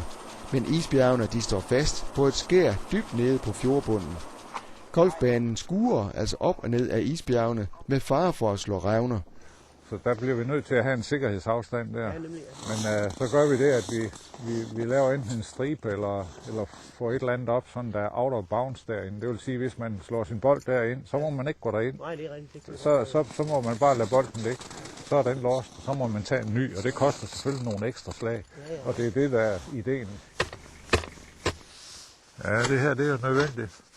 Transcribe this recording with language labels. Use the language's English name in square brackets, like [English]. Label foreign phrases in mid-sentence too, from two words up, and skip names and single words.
[Danish] Men isbjergene de står fast på et skær dybt nede på fjordbunden. Golfbanen skuer altså op og ned af isbjergene med fare for at slå revner. Så der bliver vi nødt til at have en sikkerhedsafstand der. Men så gør vi det, at vi laver enten en stribe eller får et eller andet op, sådan der er [English] out of bounds [Danish] derinde. Det vil sige, hvis man slår sin bold derind, så må man ikke gå derind. Nej, det er rigtigt. Så må man bare lade bolden ligge. Så er den lost, og så må man tage en ny, og det koster selvfølgelig nogle ekstra slag. Og det er det, der er ideen. Ja, det her, det er nødvendigt.